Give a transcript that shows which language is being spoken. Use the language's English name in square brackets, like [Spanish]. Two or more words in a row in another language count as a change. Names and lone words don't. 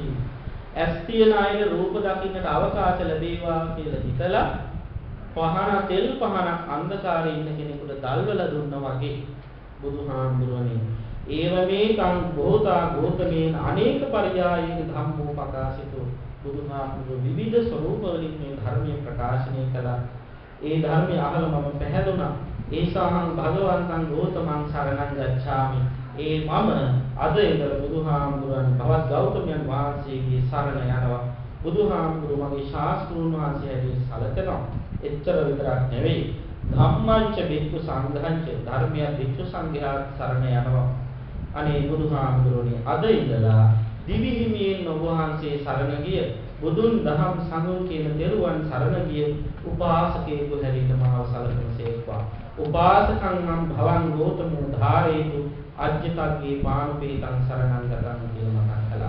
[Sinhala] ඇස් තියන අය රූප දකින්නට අවකාශ ලැබේවා කියලා හිතලා පහන තෙල් පහනක් අන්ධකාරේ ඉන්න කෙනෙකුට දල්වලා දුන්නා වගේ බුදුහාමුදුරනේ [Pali] ඒවමේකං බෝධා ගෝතමේන අනේක පරියායේන ධම්මෝ ප්‍රකාශිතෝ. [Sinhala] බුදුහාමුදුරුවෝ විවිධ ස්වરૂප වලින් මේ ධර්මයේ ප්‍රකාශනය කළා. ඒ ධර්මය අහලා මම පැහැදුනා. [Pali] ඒසහං භගවන්තං ගෝතමං සරණං ගච්ඡාමි. [Sinhala] ඒ මම අද ඉඳලා බුදුහාමුදුරන් භවත් ගෞතමයන් වහන්සේගේ සරණ යනවා. බුදුහාමුදුරුවෝ මගේ ශාස්ත්‍රූන් වහන්සේ හැටියට සැලකනවා. එච්චර විතරක් නෙවෙයි. [Pali] ධම්මංච භික්ඛු සංඝංච [Sinhala] ධර්මය භික්ඛු සංඝයා සරණ යනවා. අනේ බුදුහාමුදුරනේ අද ඉඳලා දිවි හිමියෙන් ඔබ වහන්සේ සරණ ගිය බුදුන් දහම් සංඝ කියන දරුවන් සරණ ගිය උපාසකයෙකු හැටියට මාව සලකනසේක්වා. [Pali] උපාසකං මං භවං ගෝතමෝ ධාරේතු අජ්ජතග්ගේ පානුපේතං සරණං ගතං [Sinhala] කියලා මතක් කළා.